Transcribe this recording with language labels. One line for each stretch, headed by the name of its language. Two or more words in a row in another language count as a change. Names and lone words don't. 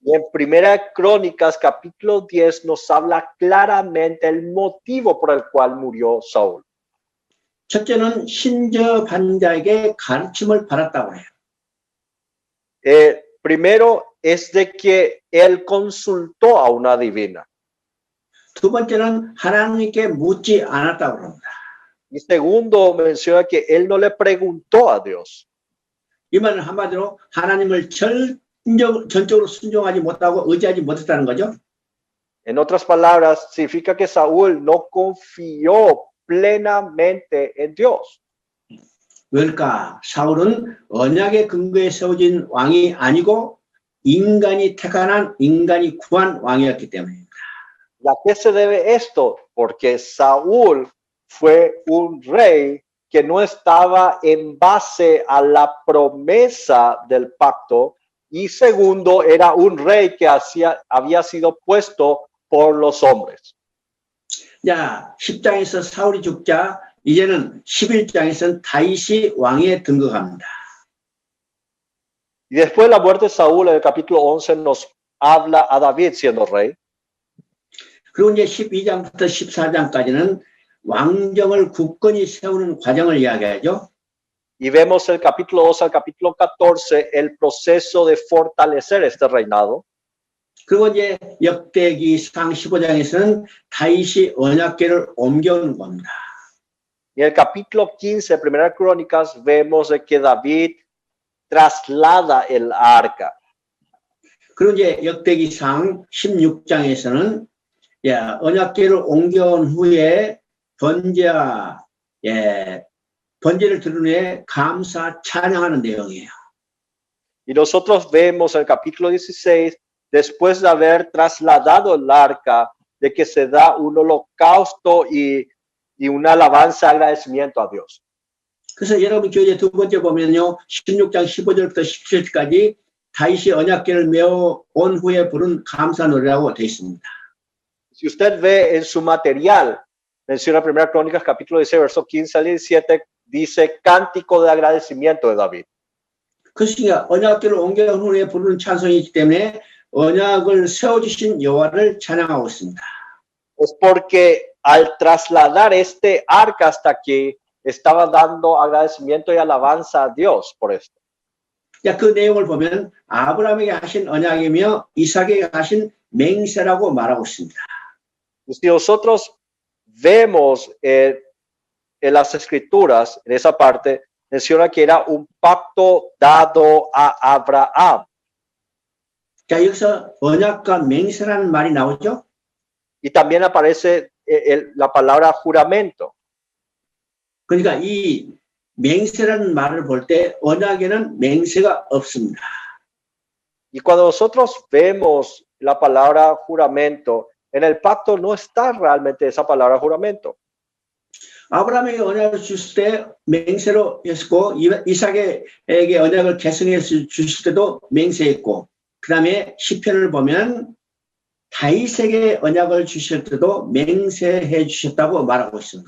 Spanish: Y en Primera Crónicas, capítulo 10, nos habla claramente el motivo por el cual murió Saúl.
Korean: 첫째는 신저반자에게 가르침을 받았다고 해요.
Spanish: Primero es de que él consultó a una divina.
Korean: 두 번째는 하나님께 묻지 않았다고 합니다.
Spanish: Y segundo, menciona que él no le preguntó a Dios.
Korean: 이 말은 한마디로 하나님을 전적으로 순종하지 못하고 의지하지 못했다는 거죠.
Spanish: En otras palabras, significa que Saúl no confió plenamente en Dios.
Korean: 왜일까? 사울은 언약의 근거에 세워진 왕이 아니고 인간이 택한 인간이 구한 왕이었기 때문입니다.
Spanish: ¿Y a qué se debe esto? Porque Saúl fue un rey que no estaba en base a la promesa del pacto, y segundo, era un rey que había sido puesto por los hombres.
Korean: 자, 10장에서 사울이 죽자 이제는 11장에서는 다윗이 왕위에 등극합니다.
Spanish: Y después de la muerte de Saúl, en el capítulo 11 nos habla a David siendo rey.
Korean: 그리고 이제 12장부터 14장까지는 왕정을 굳건히 세우는 과정을 이야기하죠.
Spanish: Y vemos el capítulo 12 al capítulo 14 el proceso de fortalecer este reinado.
Korean: 그리고 이제 역대기상 15장에서는 다윗이 언약궤를 옮겨오는 겁니다.
Spanish: Y en el capítulo 15, Primera Crónicas, vemos de que David traslada el arca.
Korean: 그리고 이제 역대기상 16장에서는 언약궤를 옮겨온 후에 번제를 드린 후에 감사 찬양하는 내용이에요.
Spanish: Y nosotros vemos en el capítulo 16, después de haber trasladado el arca, de que se da un holocausto y una alabanza, agradecimiento a Dios.
Korean: 그래서 여러분 교재 두 번째 보면요, 16장 15절부터 17절까지 다윗이 언약궤를 메어 온 후에 부른 감사 노래라고 되어 있습니다.
Spanish: Si usted ve en su material, menciona Primera Crónicas, capítulo 16, verso 15 al 17, dice cántico de agradecimiento de David.
Korean: 그러니까 언약궤를 옮겨온 후에 부르는 찬송이기 때문에 언약을 세워주신 여호와를 찬양하고 있습니다.
Spanish: Es porque al trasladar este arca hasta aquí, estaba dando agradecimiento y alabanza a Dios por esto.
Korean: 자, 그 내용을 보면 아브라함에게 하신 언약이며 이삭에게 하신 맹세라고 말하고 있습니다.
Spanish: Si nosotros vemos en las escrituras, en esa parte, menciona que era un pacto dado a Abraham.
Korean: 자, 여기서 언약과 맹세라는 말이 나오죠.
Spanish: Y también aparece la palabra juramento.
Korean: 그러니까 이 맹세라는 말을 볼 때 언약에는 맹세가 없습니다.
Spanish: Y cuando nosotros vemos la palabra juramento, en el pacto no está realmente esa palabra juramento.
Korean: 아브라함에게 언약을 주실 때 맹세로 했고 이삭에게 언약을 계승해서 주실 때도 맹세했고 그 다음에 시편을 보면 다윗에게 언약을 주실 때도 맹세해 주셨다고 말하고 있습니다.